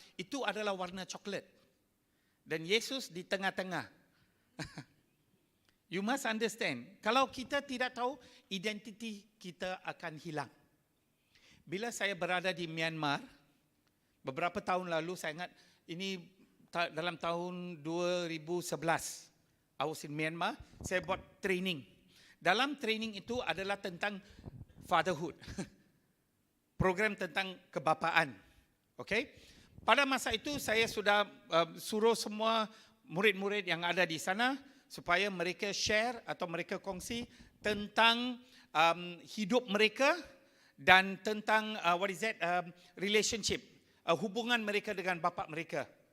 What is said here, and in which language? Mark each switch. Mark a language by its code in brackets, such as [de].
[ms] Itu adalah warna coklat. Dan Yesus di tengah-tengah. [en] You must understand. [ms] Kalau kita tidak tahu, identiti kita akan hilang. Bila saya berada di Myanmar, beberapa tahun lalu, saya ingat ini dalam tahun 2011. [en] I was in Myanmar, [ms] saya buat training. Dalam training itu adalah tentang fatherhood. Program tentang kebapaan. Okay? Pada masa itu saya sudah suruh semua murid-murid yang ada di sana supaya mereka share atau mereka kongsi tentang hidup mereka dan tentang relationship, hubungan mereka dengan bapa mereka.